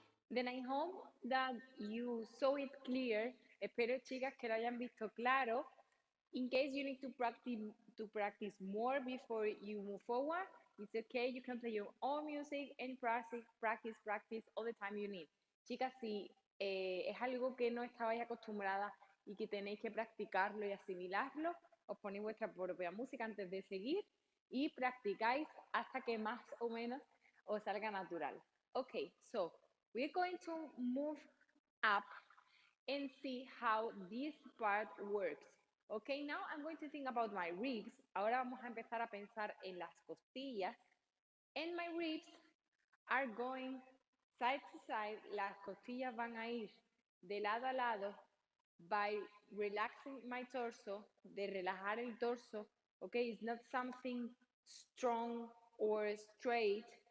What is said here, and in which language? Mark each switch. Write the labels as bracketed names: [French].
[English] Then I hope that you saw it clear. [Spanish] Espero, chicas, que lo hayan visto claro. [English] In case you need to practice more before you move forward, it's okay. You can play your own music and practice all the time you need. [Spanish] Chicas, si es algo que no estabais acostumbradas y que tenéis que practicarlo y asimilarlo, os ponéis vuestra propia música antes de seguir y practicáis hasta que más o menos os salga natural. [English] Okay, so we're going to move up and see how this part works. Okay, now I'm going to think about my ribs. [Spanish] Ahora vamos a empezar a pensar en las costillas. [English] And my ribs are going side to side. [Spanish] Las costillas van a ir de lado a lado [English] by relaxing my torso, [Spanish] de relajar el torso. [English] Okay, it's not something strong or straight.